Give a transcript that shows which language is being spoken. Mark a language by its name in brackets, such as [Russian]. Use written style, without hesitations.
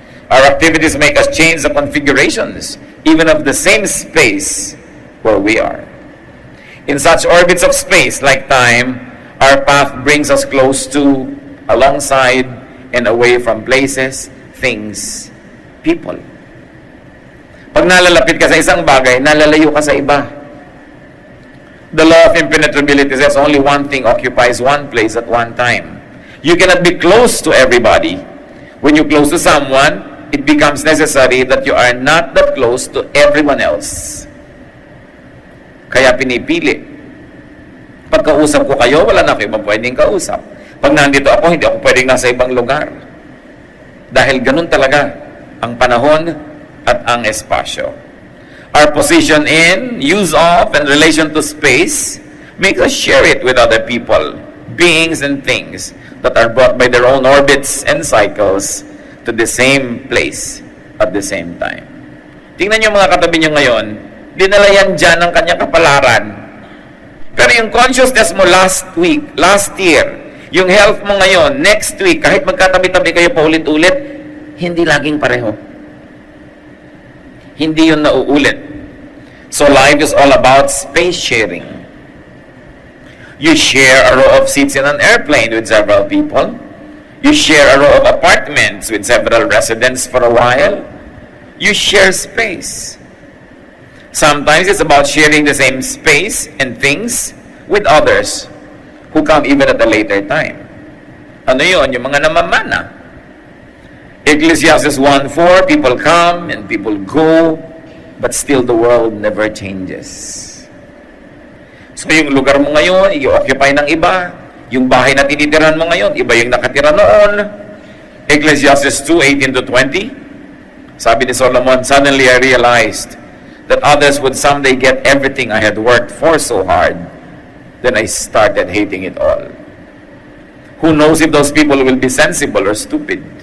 [English] Our activities make us change the configurations, even of the same space where we are. In such orbits of space, like time, our path brings us close to, alongside, and away from places, things, people. [Filipino] Pag nalalapit ka sa isang bagay, nalalayo ka sa iba. [English] The law of impenetrability says only one thing occupies one place at one time. You cannot be close to everybody. When you're close to someone, it becomes necessary that you are not that close to everyone else. [Filipino] Kaya pinipili. Pagkausap ko kayo, wala na kayo pwedeng kausap. Pag nandito ako, hindi ako pwedeng nasa ibang lugar. Dahil ganun talaga ang panahon at ang espasyo. [English] Our position in, use of, and relation to space makes us share it with other people, beings, and things that are brought by their own orbits and cycles to the same place at the same time. [Filipino] Tingnan niyo mga katabi niyo ngayon, dinala yan dyan ang kanyang kapalaran. Pero yung consciousness mo [English] last week, last year, [Filipino] yung health mo ngayon, [English] next week, [Filipino] kahit magkatabi-tabi kayo paulit-ulit, hindi laging pareho. Hindi yun nauulit. [English] So life is all about space sharing. You share a row of seats in an airplane with several people. You share a row of apartments with several residents for a while. You share space. Sometimes it's about sharing the same space and things with others who come even at a later time. [Filipino] Ano yun? Yung mga namamana. Ecclesiastes 1:4, [English] people come and people go, but still the world never changes. [Filipino] So yung lugar mo ngayon, i-occupy ng iba. Yung bahay na tinitirahan mo ngayon, iba yung nakatira noon. [English] Ecclesiastes 2:18-20, [Filipino] sabi ni Solomon, [English] suddenly I realized that others would someday get everything I had worked for so hard. Then I started hating it all. Who knows if those people will be sensible or stupid?